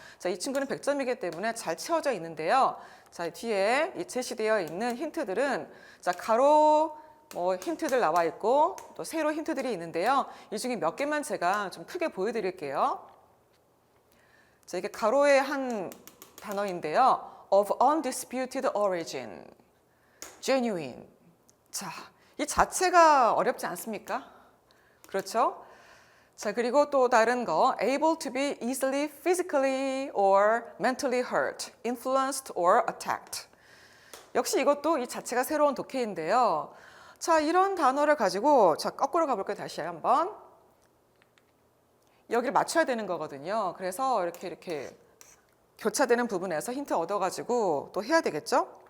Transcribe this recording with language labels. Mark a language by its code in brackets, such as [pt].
[ko] 자, 이 친구는 100점이기 때문에 잘 채워져 있는데요. 자, 뒤에 이 제시되어 있는 힌트들은 자, 가로 힌트들 나와 있고 또 세로 힌트들이 있는데요. 이 중에 몇 개만 제가 좀 크게 보여드릴게요. 자, 이게 가로의 한 단어인데요. [en] of undisputed origin, genuine. [ko] 자, 이 자체가 어렵지 않습니까? 그렇죠? 자, 그리고 또 다른 거, [en] able to be easily physically or mentally hurt, influenced or attacked. [ko] 역시 이것도 이 자체가 새로운 독해인데요. 자, 이런 단어를 가지고 자, 거꾸로 가볼까요? 다시 한번. 여기를 맞춰야 되는 거거든요. 그래서 이렇게 교차되는 부분에서 힌트 얻어가지고 또 해야 되겠죠?